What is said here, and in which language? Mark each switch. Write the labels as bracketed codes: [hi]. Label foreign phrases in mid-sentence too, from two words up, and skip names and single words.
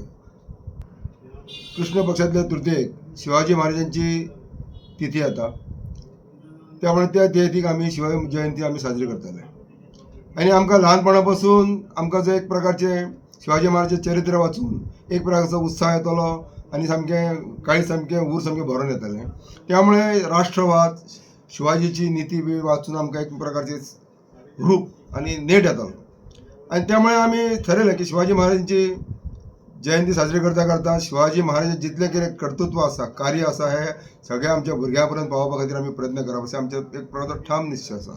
[kok] कृष्ण पक्षातल्या तृतीयेक शिवाजी महाराजांची तिथी आता, त्यामुळे त्या तिथीक आम्ही शिवजयंती आम्ही साजरी करतले. आणि आमकां ल्हानपणापासून आमकां जो एक प्रकारचे शिवाजी महाराजांचे चरित्र वाचून एक प्रकारचा उत्साह येतलो आणि सामकें काळी सामकें ऊर सामकें भरून येतलें. त्यामुळे राष्ट्रवाद शिवाजीची नीती बी वाचून आमकां एक प्रकारचे रूप आणि नेट येतलो. आणि त्यामुळे आम्ही ठरयलें की शिवाजी महाराजांची जयंती साजरी करता करता शिवाजी महाराज जितलें कितें कर्तृत्व आसा, कार्य आसा, हे सगळ्या आमच्या भुरग्यां पर्यंत पावोवपा खातीर आमी प्रयत्न करप अशें आमचें एक प्रकारचो ठाम निश्चय आसा.